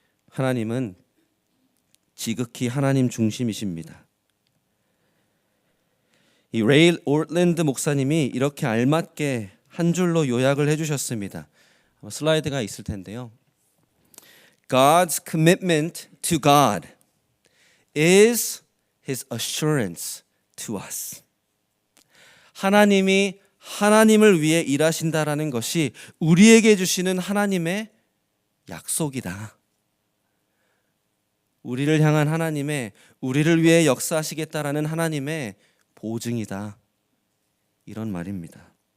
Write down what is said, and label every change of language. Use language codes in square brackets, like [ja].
[ko] 하나님은 지극히 하나님 중심이십니다. 이 레이 올랜드 목사님이 이렇게 알맞게 한 줄로 요약을 해주셨습니다. 슬라이드가 있을 텐데요. [en] God's commitment to God is His assurance to us. [ko] 하나님이 하나님을 위해 일하신다라는 것이 우리에게 주시는 하나님의 약속이다. 우리를 향한 하나님의, 우리를 위해 역사하시겠다라는 하나님의 보증이다. 이런 말입니다.